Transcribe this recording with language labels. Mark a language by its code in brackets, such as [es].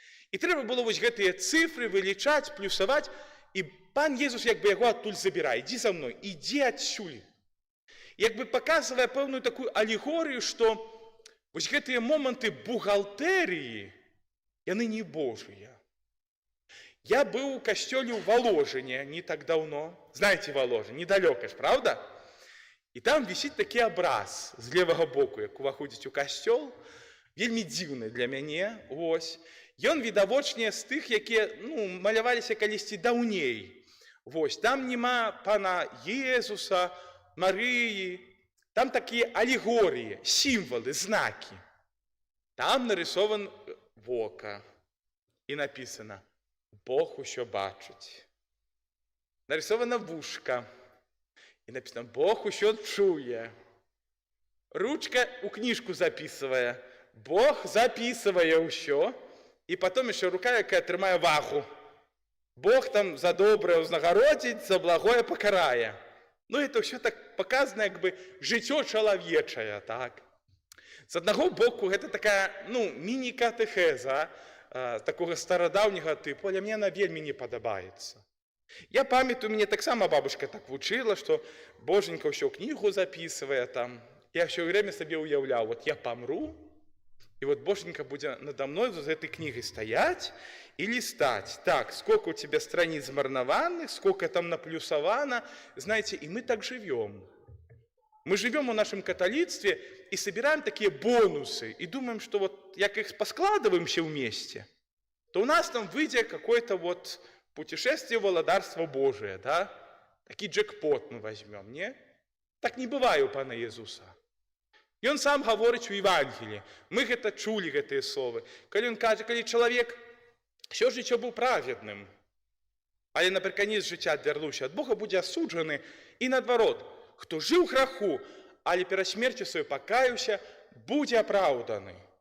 [be] І трэба было вось гэтыя цифры вылічаць, плюсаваць, і пан Езус як бы яго адтуль забірае. Ідзі за мной, ідзі адсюль. Як бы паказвае пэўную такую алегорыю, што вось гэтыя моманты бухгалтэрыі, яны не божыя. [ru] Я был у костёле в Воложине не так давно. Знаете Воложин, недалёка ж, правда? И там висит [be] такі образ з левого боку, як уваходзіць у касцёл, вельмі дзіўны для мяне, ось. Ён відавочнее з тых, якія, ну, маляваліся калісьці даўней. Вось, там нема пана Езуса, Марыі, там такія алегорыі, сімвалы, знакі. Там нарисован вока і написано Бог усё бачыць. Нарисована вушка. І написано Бог усё чуе. [ru] Ручка у книжку записывая. [be] Бог записывае ўсё. І потом еще рука, якая трымае вагу. Бог там за добрае ўзнагародзіць, за благое пакарае. Ну, это ўсё так показано, як бы жыццё чалавечае, так. З аднаго боку, гэта такая, ну, міні-катэхеза, [ru] такого стародавнего типу, [be] але мне она вельмі не падабаецца. Я памятаю, мне таксама бабушка так вучыла, што боженька ўсё кнігу записывае там. [ru] Я ўсё время сабе уяўляў, вот я помру, и вот боженька будзе надо мной з этой книгой стоять и листать. Так, сколько у тебя страниц змарнаваных, сколько там наплюсовано, знаете, и мы так живем. Мы живем в нашем католицтве и собираем такие бонусы, и думаем, что вот, як их поскладываемся вместе, то у нас там выйдет какое-то вот путешествие в Володарство Божие, да? [be] Такі джекпот мы возьмем, не? Так не бывае у Пана Езуса. Ён сам гаворыць у Евангелии. Мы гэта чулі, гэтыя словы. Калі ён кажа, калі чалавек ўсё жыццё быў праведным, але напрыканец жыцця адвярнуўся ад Бога, будзе асуджаны. І наадварот, хто жыў у граху, але перад смерцю сваёй пакаяўся, будзе апраўданы.